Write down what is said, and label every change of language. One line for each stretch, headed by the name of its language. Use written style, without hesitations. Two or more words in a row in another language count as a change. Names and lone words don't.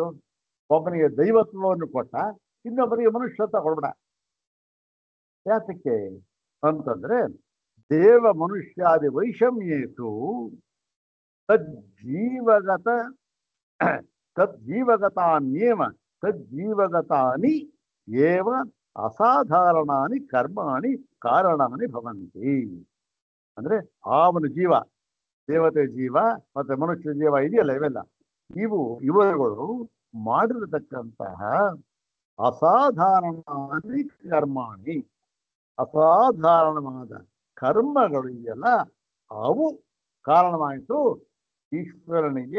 Kannada: ಒಬ್ಬನಿಗೆ ದೈವತ್ವವನ್ನು ಕೊಟ್ಟ, ಇನ್ನೊಬ್ಬರಿಗೆ ಮನುಷ್ಯತ್ವ ಕೊಡ್ಬೇಡ. ಯಾತಕ್ಕೆ ಅಂತಂದ್ರೆ,
Sanskrit: ದೇವ ಮನುಷ್ಯಾದಿ ವೈಷಮ್ಯೇತು ತಜ್ಜೀವಗತಾನಿ ಏವ ಅಸಾಧಾರಣಾನಿ ಕರ್ಮಾಣಿ ಕಾರಣಾನಿ ಭವಂತಿ.
Kannada: ಅಂದ್ರೆ ಅವನ ಜೀವ, ದೇವತೆ ಜೀವ ಮತ್ತೆ ಮನುಷ್ಯ ಜೀವ ಇದೆಯಲ್ಲ, ಇವರುಗಳು ಮಾಡಿರತಕ್ಕಂತಹ
Sanskrit: ಅಸಾಧಾರಣಾನಿ ಕರ್ಮಾಣಿ,
Kannada: ಅಸಾಧಾರಣವಾದ ಕರ್ಮಗಳು ಇದೆಯಲ್ಲ, ಅವು ಕಾರಣವಾಯಿತು ಈಶ್ವರನಿಗೆ.